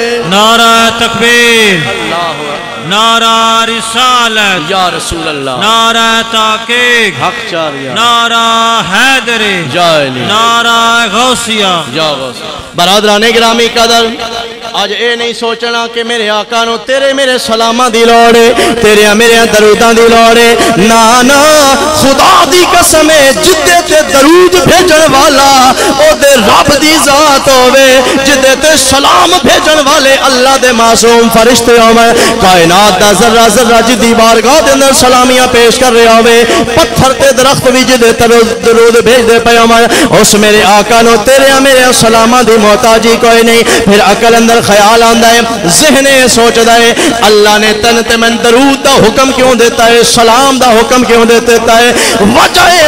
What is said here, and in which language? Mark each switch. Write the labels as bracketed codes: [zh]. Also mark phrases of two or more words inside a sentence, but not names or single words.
[ur] نعرہ تکبیر نعرہ رسالت [ar] یا رسول اللہ [ur] نعرہ تحقیق حق چاریا نعرہ حیدر [ar] یا علی [ur] نعرہ غوثیہ [pa] یا غوثیہ برادران گرامی قدر آج اے نہیں سوچنا کہ میرے آقا نو تیرے میرے سلامہ دی لوڑے تیرے میرے دروداں دی لوڑے نا خدا دی قسم جدے تے درود بھیجن والا او دے رب دی ذات ہوئے جدے تے سلام بھیجن والے اللہ دے معصوم فرشتے ہوئے کائنات دا ذرہ ذرہ جدی بارگاہ دے اندر سلامیاں پیش کر رہے ہوئے پتھر تے درخت بھی جدے درود بھیج دے پہ ہوئے اس میرے آقا نو تیرے میرے سلامہ دی محتاجی کوئی نہیں پھر عقل اندر خیال آندہ ہے ذہن سوچ دائے اللہ نے تن من درود دا حکم کیوں دیتا ہے سلام دا حکم کیوں دیتا ہے وجہ ہے